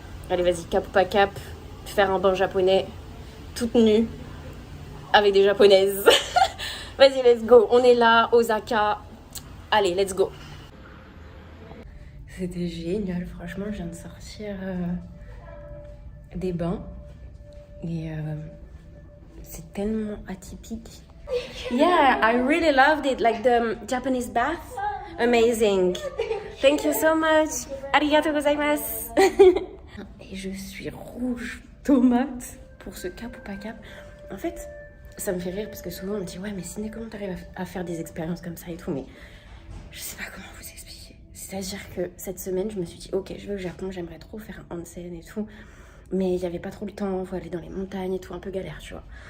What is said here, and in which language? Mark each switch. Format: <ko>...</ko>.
<fr>Allez, vas-y, cap ou pas cap, faire un bain japonais, toute nue, avec des japonaises. Vas-y,</fr> <en>let's go.</en> <fr>On est là, Osaka. Allez,</fr> <en>let's go.</en> <fr>C'était génial, franchement, je viens de sortir des bains. Et c'est tellement atypique.</fr> <en>Yeah, I really loved it, like the Japanese bath. Amazing. Thank you so much.</en> <ja>Arigato gozaimasu.</ja> <fr>Et je suis rouge tomate pour ce cap ou pas cap. En fait, ça me fait rire parce que souvent on me dit ouais mais Ciné, comment t'arrives à faire des expériences comme ça et tout, mais je sais pas comment vous expliquer. C'est-à-dire que cette semaine je me suis dit ok, je vais au Japon, j'aimerais trop faire un onsen et tout, mais il y avait pas trop le temps, il faut aller dans les montagnes et tout, un peu galère, tu vois.</fr>